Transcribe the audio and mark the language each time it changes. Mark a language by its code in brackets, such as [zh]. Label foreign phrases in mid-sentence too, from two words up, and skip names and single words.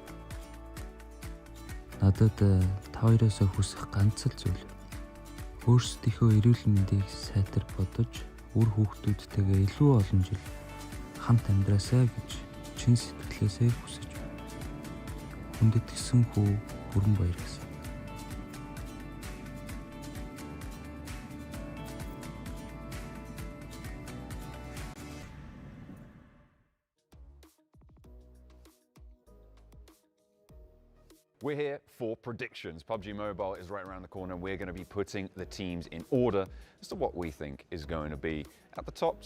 [mn] Надад та хоёроосоо хүсэх ганц л зүйл. Өөрсдийнхөө эрүүл мэндийг сайтар бодож, үр хүүхдүүдтэйгээ илүү олон жил хамт амьдраасай гэж чин сэтгэлээсээ хүсэж байна. Хүндэт гисэн хүү бүрэн баяр гэсэн. [en] We're here for predictions. PUBG Mobile is right around the corner. We're going to be putting the teams in order as to what we think is going to be at the top.